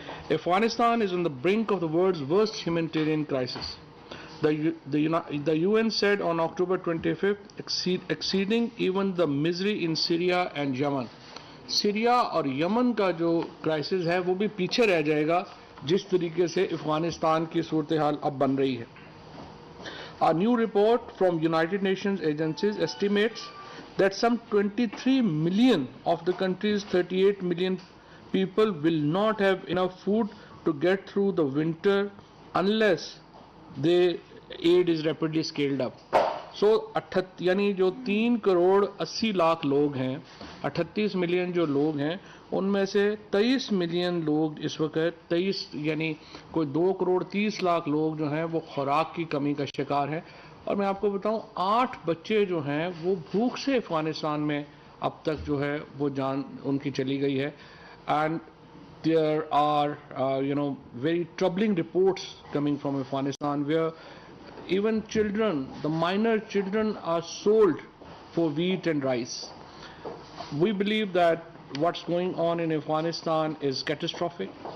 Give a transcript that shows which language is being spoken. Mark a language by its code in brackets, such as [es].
[en] Afghanistan is on the brink of the world's worst humanitarian crisis. The UN said on October 25th, exceeding even the misery in Syria and Yemen. [ur] Syria اور یمن کا جو crisis ہے وہ بھی پیچھے رہ جائے گا جس طریقے سے افغانستان کی صورتحال اب بن رہی ہے. [en] A new report from United Nations agencies estimates that some 23 million of the country's 38 million people will not have enough food to get through the winter unless the aid is rapidly scaled up. [ur] یعنی جو 3.80 کروڑ لوگ ہیں، 38 million جو لوگ ہیں، ان میں سے 23 million لوگ اس وقت یعنی کوئی 2.30 کروڑ لوگ جو ہیں وہ خوراک کی کمی کا شکار ہیں. اور میں آپ کو بتاؤں 8 بچے جو ہیں وہ بھوک سے افغانستان میں اب تک جو ہے وہ جان ان کی چلی گئی ہے. [en] And there are very troubling reports coming from Afghanistan where even children, the minor children, are sold for wheat and rice. We believe that what's going on in Afghanistan is catastrophic.